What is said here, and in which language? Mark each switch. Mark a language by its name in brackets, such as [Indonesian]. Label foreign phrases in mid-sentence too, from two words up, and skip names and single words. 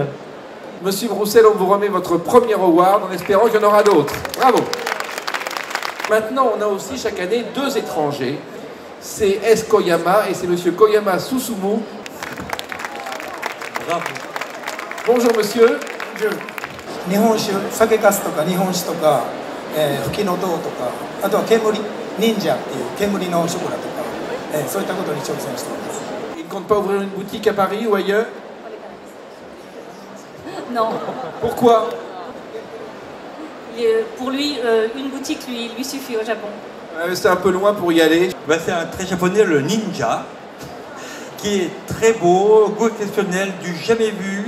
[French] Monsieur Roussel, on vous remet votre premier award en espérant qu'il y en aura d'autres. Bravo. Maintenant, on a aussi chaque année 2 étrangers. C'est S. Koyama et c'est monsieur Koyama Susumu. Bravo. Bonjour monsieur. Bonjour. [Japanese] 日本酒、酒粕とか日本酒とか、吹きの銅とか、あとは煙、忍者っていう煙のショコラとか、そういったことに挑戦しています。 [French] Il ne compte pas ouvrir une boutique à Paris ou ailleurs? Non. Pourquoi? Pour lui, une boutique lui suffit au Japon. C'est un peu loin pour y aller. Ben, c'est un trait japonais, le ninja, qui est très beau, goût exceptionnel, du jamais vu.